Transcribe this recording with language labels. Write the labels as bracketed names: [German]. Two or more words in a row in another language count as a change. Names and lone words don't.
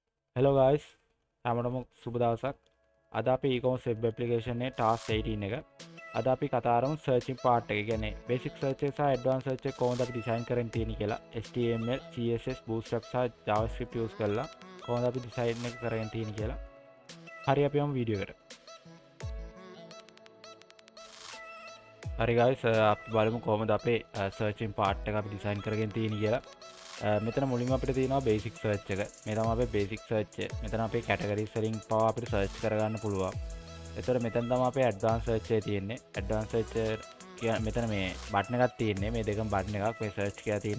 [English] Hello guys, [Sinhala] හැමෝටම සුබ දවසක්. අද අපි [English] e-commerce web application [Sinhala] එකේ task 18 එක. අද අපි කතා කරමු [English] searching part [Sinhala] එක. කියන්නේ [English] basic search [Sinhala] එක සහ [English] advanced search [Sinhala] එක කොහොමද අපි design කරන්න තියෙන්නේ කියලා. HTML, CSS, Bootstrap සහ JavaScript use කරලා කොහොමද අපි design එක කරගෙන තියෙන්නේ කියලා. හරි අපි යමු වීඩියෝ එකට. හරි guys, අපි බලමු කොහොමද අපේ [English] searching part [Sinhala] එක අපි design කරගෙන තියෙන්නේ කියලා. මෙතන මුලින්ම අපිට තියෙනවා [English] basic search [Sinhala] එක. මේ තමයි අපේ [English] basic search [Sinhala] එක. මෙතන අපේ categories වලින් පවා අපිට search කරගන්න පුළුවන්. එතකොට මෙතන තමයි අපේ [English] advanced search [Sinhala] එක තියෙන්නේ. [English] advanced search [Sinhala] කියන්නේ මෙතන මේ බටන් එකක් තියෙන්නේ. මේ දෙකම බටන් එකක් මේ search කියලා තියෙන්නේ.